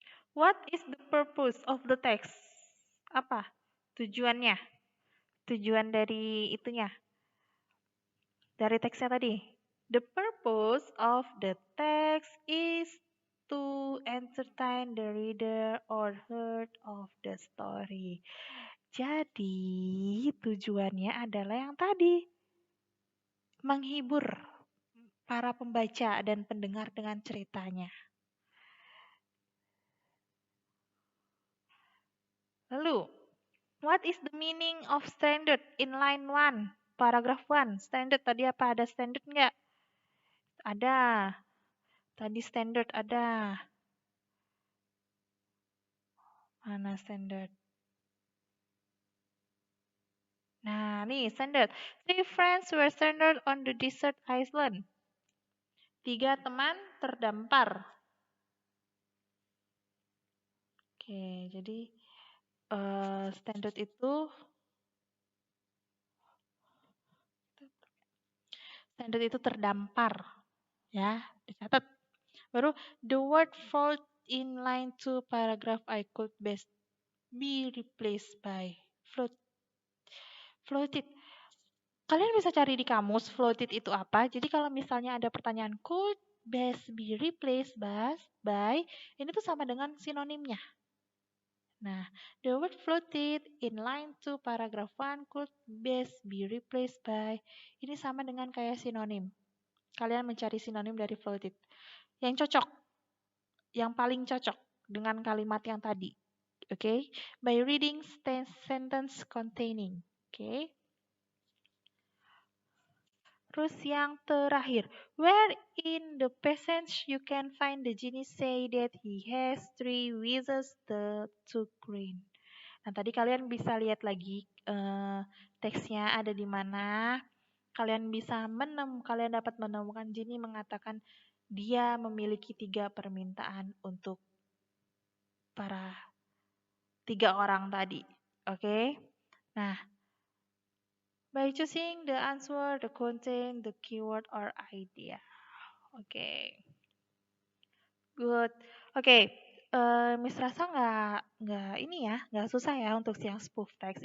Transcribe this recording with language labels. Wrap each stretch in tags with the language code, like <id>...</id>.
<en>What is the purpose of the text?</en> <id>Apa tujuannya? Tujuan dari itunya, dari teksnya tadi.</id> <en>The purpose of the text is to entertain the reader or heard of the story.</en> <id>Jadi tujuannya adalah yang tadi, menghibur. para pembaca dan pendengar dengan ceritanya.</id> <en>Lalu, what is the meaning of standard in line 1?</en> <id>Paragraph 1. Standard tadi apa? Ada standard nggak? Ada. Tadi standard ada. Mana standard? Nah, nih standard.</id> <en>3 friends were stranded on the desert island.</en> <id>3 teman terdampar. Oke, jadi standard itu terdampar, ya, dicatat.</id> <en>Baru the word float in line 2 paragraph I could best be replaced by floated.</en> <id>Kalian bisa cari di kamus floated itu apa. Jadi kalau misalnya ada pertanyaan could best be replaced by ini tuh sama dengan sinonimnya.</id> <en>Nah, the word floated in line 2 paragraph 1 could best be replaced by ini sama dengan kayak sinonim.</en> <id>Kalian mencari sinonim dari floated. Yang cocok, yang paling cocok dengan kalimat yang tadi.</id> <en>Oke, by reading sentence containing. Oke. Terus yang terakhir, where in the passage you can find the genie say that he has 3 wishes to grant.</en> <id>Nah, tadi kalian bisa lihat lagi teksnya ada di mana. Kalian dapat menemukan genie mengatakan dia memiliki 3 permintaan untuk para 3 orang tadi. Oke.</id> <en>Nah, by choosing the answer, the content, the keyword, or idea. Oke. Good. Oke.</en> <id>Miss rasa nggak ini ya, nggak susah ya untuk yang spoof text.</id>